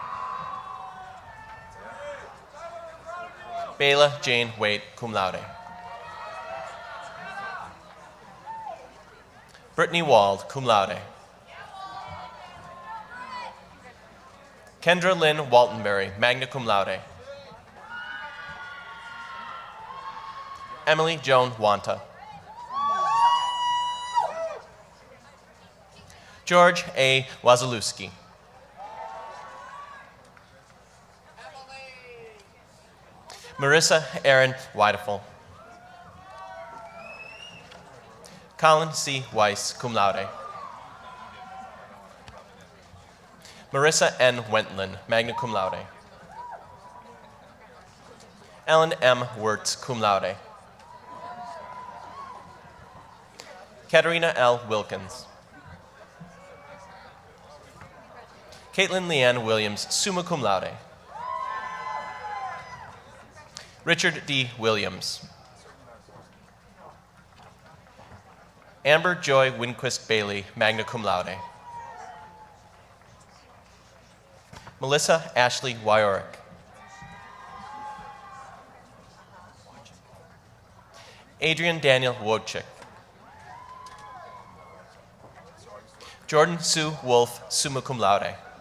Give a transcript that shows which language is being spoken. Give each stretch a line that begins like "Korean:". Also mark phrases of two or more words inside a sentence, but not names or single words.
English: Bayla Jane Waite,
Latin: cum laude.
English: Brittany Wald,
Latin: cum laude.
English: Kendra Lynn Waltenberry,
Latin: magna cum laude.
English: Emily Joan Wanta. George A. Wazalewski. Marissa Erin Weidefel. Colin C. Weiss,
Latin: cum laude.
English: Marissa N.
Latin: Wentland, magna cum laude.
English: Ellen M. Wirtz,
Latin: cum laude.
English: Katerina L. Wilkins. Caitlin Leanne Williams,
Latin: summa cum laude.
English: Richard D. Williams. Amber Joy Winquist Bailey,
Latin: magna cum laude.
English: Melissa Ashley Wyorick. Adrian Daniel Wojcik. Jordan Sue Wolf,
Latin: summa cum laude.